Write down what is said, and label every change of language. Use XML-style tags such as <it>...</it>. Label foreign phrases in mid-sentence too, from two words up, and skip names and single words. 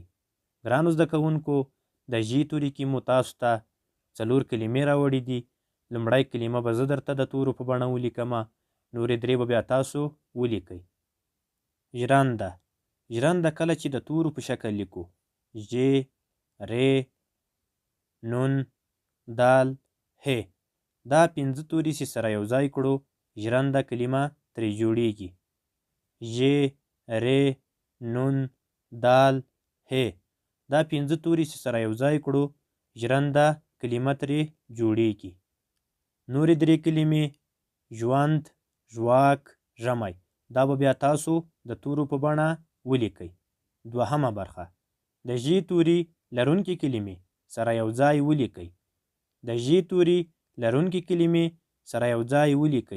<ps>ګرانو زده کوونکو، د ژ توري کې مو تاسو ته 4 کلمې راوړي دي. لومړی کلمه به زه درته د تورو په بڼه ولیکمه، نورې 3 به بیا تاسو ولیکئ. ژرنده ژرنده کله چې د تورو په شکل لیکو: ژ ر نون دال ه. دا 5 توري چې سره یو ځای کړو ژرنده کلمه ترې جوړیږي. ژ ر نون دال ه. دا 5 توري چې سره یو ځای کړو ژرنده کلمه ترې جوړیږي. نورې 3 کلمې: ژوند ژواک ژمی. دا به بیا تاسو د تورو په بڼه ولیکئ. دوهمه برخه: د ژ توري لرونکي کلمې سره یو ځای ولیکئ د ژ توري لرونکي کلمې سره یو ځای ولیکئ.</ps>